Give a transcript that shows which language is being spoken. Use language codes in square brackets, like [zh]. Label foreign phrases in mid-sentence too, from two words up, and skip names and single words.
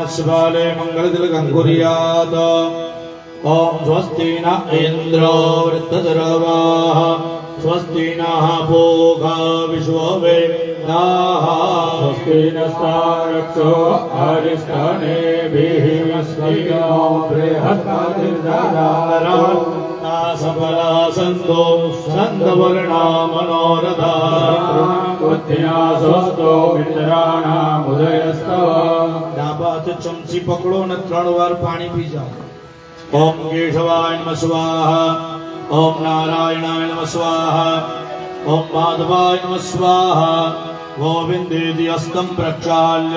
[sa] शिवाले मंगल तिलकं कुर्यात् ओम स्वस्ति न इंद्रो वृत्तधर्वाः स्वस्ति नः पूषा विश्ववेदाः स्वस्ति नस्तारक्षो अरिष्टानेभिः स्वस्ति नो बृहस्पतिर्दधातु सफला सन्तो सन्तवर्णा मनोरथा बुद्धिना स्वस्तो मित्राणामुदयस्तव [gu] ડાબા હાથે ચમચી પકડો અને 3 વાર પાણી પી જાઓ. [sa] ओम केशवाय नमः स्वाहा, ओम नारायणाय नमः स्वाहा, ओम माधवाय नमः स्वाहा, गोविन्देति हस्तम प्रक्षाल्य.